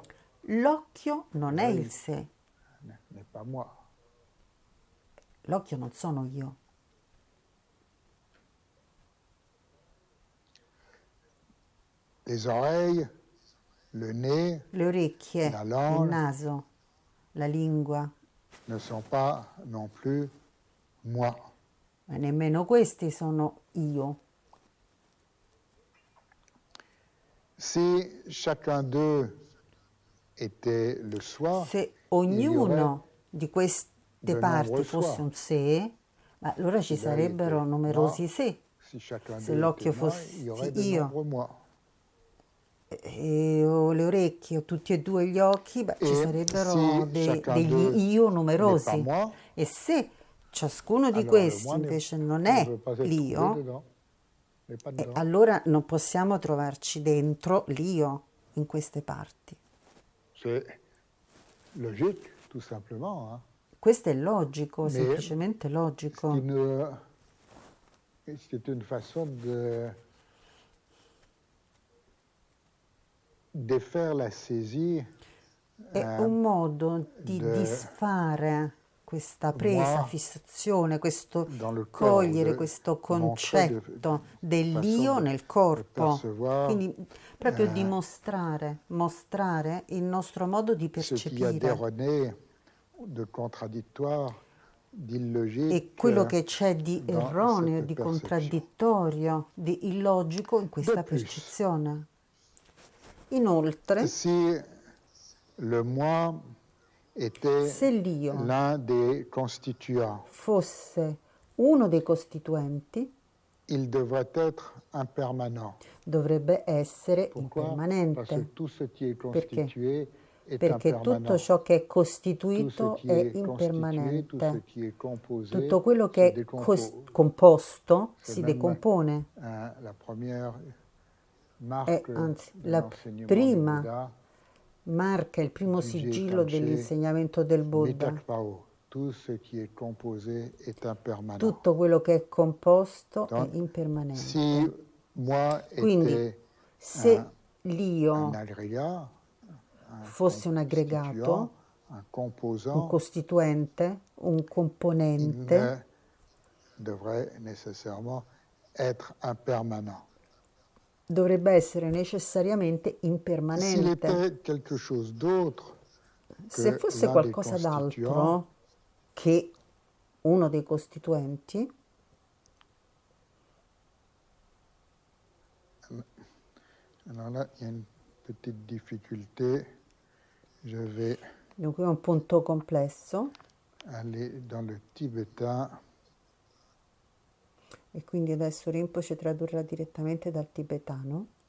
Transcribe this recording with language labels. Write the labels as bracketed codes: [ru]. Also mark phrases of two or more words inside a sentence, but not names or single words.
[it] l'occhio non è il [fr] l'œil [it] sé, [fr] n'est pas moi. [it] l'occhio non sono io. [fr] Les oreilles, le nez, [it] Le orecchie, la il [fr] langue [it] naso, la lingua, [fr] ne sont pas non plus moi. [it] ma nemmeno questi sono io. [fr] Si chacun d'eux était le soi, [it] Se [fr] il y aurait [it] ognuno di queste [fr] de [it] parti [fr] nombreux [it] fosse [fr] soi. [it] un sé, ma allora ci [fr] Si l'œil [it] sarebbero [fr] était [it] numerosi [fr] moi, [it] sé. [fr] si chacun [it] Se [fr] d'eux [it] l'occhio [fr] était moi, il y aurait [it] fossi [fr] de [it] io, [fr] nombreux moi. [it] o le orecchie, o tutti e due gli occhi, beh, ci [fr] Et [it] sarebbero [fr] si chacun d'eux [it] degli io [fr] n'est pas [it] numerosi. [fr] moi, [it] E se ciascuno di [fr] alors le [it] questi [fr] moi [it] invece non [fr] ne [it] è [fr] peut pas être trouvé [it] l'io, [fr] dedans, n'est pas dedans. [it] allora non possiamo trovarci dentro l'io in queste parti. [fr] C'est logique, tout simplement. Hein. [it] Questo è logico, [fr] Mais [it] semplicemente logico. [fr] C'est une façon de défaire la saisie [it] È un modo di [fr] de [it] disfare questa presa, [fr] moi [it] fissazione, questo [fr] dans le corps, [it] cogliere [fr] de [it] questo [fr] montrer [it] concetto [fr] façon [it] dell'io nel [fr] de [it] corpo. [fr] percevoir [it] Quindi proprio dimostrare, mostrare il nostro modo di [fr] ce qu'il y a [it] percepire [fr] d'erroné, de contradictoire, [it] e [fr] d'illogique [it] quello che c'è di [fr] dans [it] erroneo, [fr] cette [it] di [fr] perception. [it] contraddittorio, di illogico in [fr] De [it] questa [fr] plus, [it] percezione. Inoltre, [fr] si le moi était [it] se l'io [fr] l'un des constituants, [it] fosse uno dei costituenti, [fr] il devrait être impermanent. [it] dovrebbe essere [fr] Pourquoi? Parce que [it] impermanente. [fr] tout ce qui est [it] Perché? [fr] constitué est [it] Perché tutto [fr] impermanent. [it] ciò che è [fr] Tout ce [it] costituito [fr] qui [it] è [fr] est constitué, tout ce [it] impermanente. [fr] qui est composé [it] Tutto quello [fr] se [it] che è composto [fr] C'est [it] si [fr] même [it] decompone. [fr] la première [it] È [fr] marque [it] anzi [fr] de [it] la [fr] l'enseignement du [it] prima [fr] Bouddha, [it] marca, il primo [bo] Juje [it] sigillo [bo] Kanche, [it] dell'insegnamento del Buddha. [bo] Mitakpao. [fr] Tout ce qui est composé est impermanent. [it] Tutto quello che è composto è [fr] Donc, si [it] impermanente. [fr] moi [it] Quindi, [fr] était [it] se [fr] un [it] l'io [fr] agrégat, un [it] fosse un aggregato, [fr] constituant, un [it] un [fr] composant, [it] costituente, un [fr] il [it] componente, [fr] ne devrait nécessairement être impermanent. [it] dovrebbe essere necessariamente [fr] S'il [it] impermanente. [fr] était quelque chose d'autre [it] Se [fr] que [it] fosse [fr] l'un des [it] qualcosa [fr] constituants, [it] d'altro che uno dei costituenti, [fr] alors là, il y a une petite difficulté. Je vais [it] dunque è un punto complesso, [fr] aller dans le tibétain. [it] e quindi adesso Rinpoche tradurrà direttamente dal tibetano.